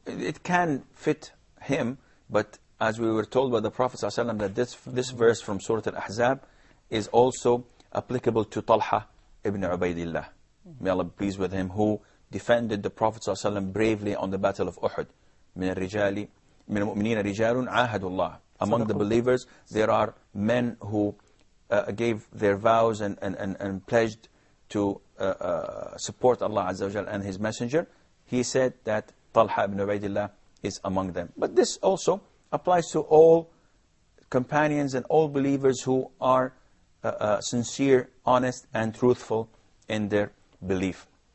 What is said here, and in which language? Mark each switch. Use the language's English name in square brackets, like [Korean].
[English] It can fit him, but as we were told by the Prophet ﷺ that this verse from Surah Al-Ahzab is also applicable to Talha ibn Ubaidillah. May Allah be pleased with him, who defended the Prophet ﷺ bravely on the Battle of Uhud. [Arabic] من الرجال من المؤمنين رجال عاهدوا الله. [English] Among the believers, there are men who gave their vows and pledged to support Allah Azza wa Jal and His Messenger. He said that Talha ibn Ubaidillah is among them. But this also applies to all companions and all believers who are sincere, honest, and truthful in their belief.